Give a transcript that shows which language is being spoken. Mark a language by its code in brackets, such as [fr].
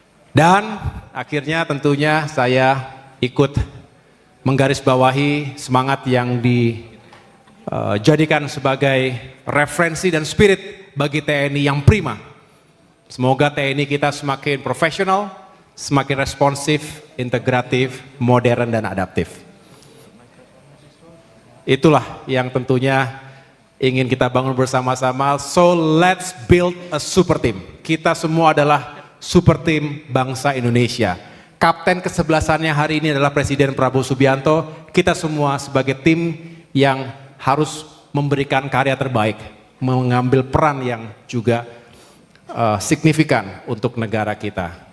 [id] Dan akhirnya tentunya saya ikut menggarisbawahi semangat yang dijadikan sebagai referensi dan spirit bagi TNI yang prima. Semoga TNI kita semakin profesional, semakin responsif, integratif, modern, dan adaptif. Itulah yang tentunya ingin kita bangun bersama-sama. [en] So let's build a super team. [id] Kita semua adalah super team bangsa Indonesia. Kapten kesebelasannya hari ini adalah Presiden Prabowo Subianto. Kita semua sebagai tim yang harus memberikan karya terbaik, mengambil peran yang juga signifikan untuk negara kita.